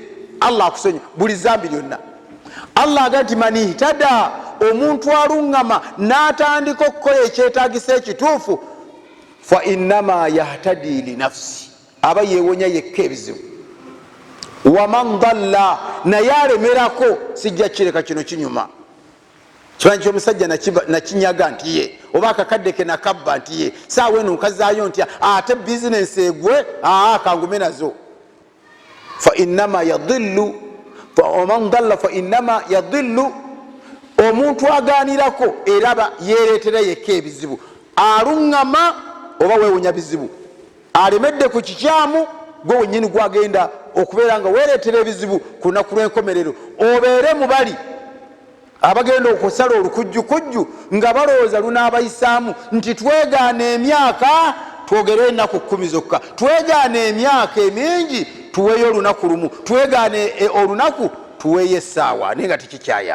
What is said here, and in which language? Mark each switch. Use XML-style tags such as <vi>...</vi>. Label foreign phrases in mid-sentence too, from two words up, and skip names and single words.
<lg>Allah akusonyiwa buli zambi lyonna. Allah aga nti</lg> <ar>من اهتدى,</ar> <lg>omuntu aluŋŋama n'atandika okukola ekyetaagisa ekituufu,</lg> <ar>فإنما يهتدي لنفسه,</ar> <lg>aba yeewonya yekka ebizibu.</lg> <ar>ومن ضل,</ar> <lg>naye alemerako sijja kireka kino kinyuma. Kimanyi ky'omusajja nakinyaga nti ye, oba akakadde ke nakabba nti ye, saawa eno nkazaayo ntya, ate bizinensi egwe kangume nazo.</lg> <ar>فإنما يضل ومن ضل فإنما يضل,</ar> <lg>omuntu agaanirako eraba yeereetera yekka ebizibu. Aluŋŋama oba weewonya bizibu, alemedde ku kikyamu gwe wennyini gwagenda okubeera nga weereetera ebizibu ku lunaku lw'enkomerero. Obeere mu bali abagenda okusala olukujjukujju nga balowooza lunaabayisaamu nti twegaana emyaka twogere ennaku 10 zokka, twegaana emyaka emingi tuweeyo olunaku lumu, twegaana olunaku tuweeyo essaawa, naye nga tikikyayamu.</lg>